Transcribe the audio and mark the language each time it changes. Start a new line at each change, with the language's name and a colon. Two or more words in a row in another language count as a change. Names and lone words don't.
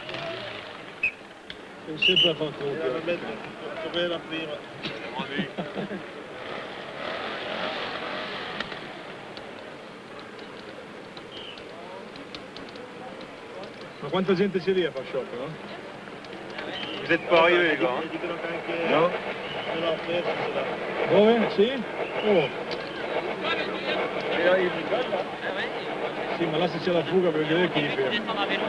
Italian: Ma quanta gente c'è lì a far sciopero?
French: Vous n'êtes pas arrivé, les gars.
Italian: No? Dove? Sì? Oh. Sì, ma là se c'è la fuga per vedere chi li ferma.